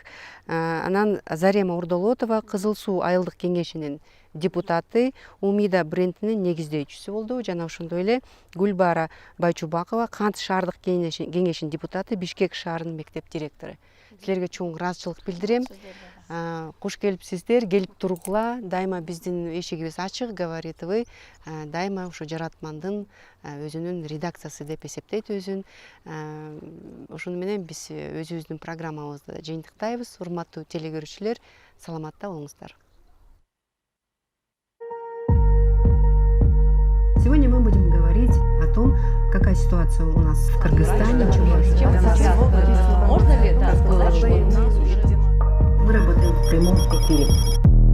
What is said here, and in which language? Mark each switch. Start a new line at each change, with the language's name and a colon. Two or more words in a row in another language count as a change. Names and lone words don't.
Kyrgyz: Анан Зарема Урдолотова, Кызыл суу айылдык кеңешинин депутаты, Умида брендинин негиздөөчүсү болду. Жана ошондой эле Гүлбара Байчубакова, Кант шаардык кеңешинин депутаты, Бишкек шаарынын мектеп директору. Силерге чоң ыраазычылык билдирем. Куш келипсиздер, келип тургула. Дайыма биздин эшигибиз ачык,
Russian: говорит вы.
Kyrgyz: Дайыма ошо жаратмандын өзүнүн редакциясы деп эсептейт өзүн. Ошону менен биз өзүбүздүн программабызды жыйынтыктайбыз. Урматтуу телегөрүүчүлөр, саламатта болуңуздар.
Russian: Сегодня мы будем говорить о том, какая ситуация у нас в Кыргызстане. Можно ли сказать, что у нас уже... Мы работаем в прямом эфире.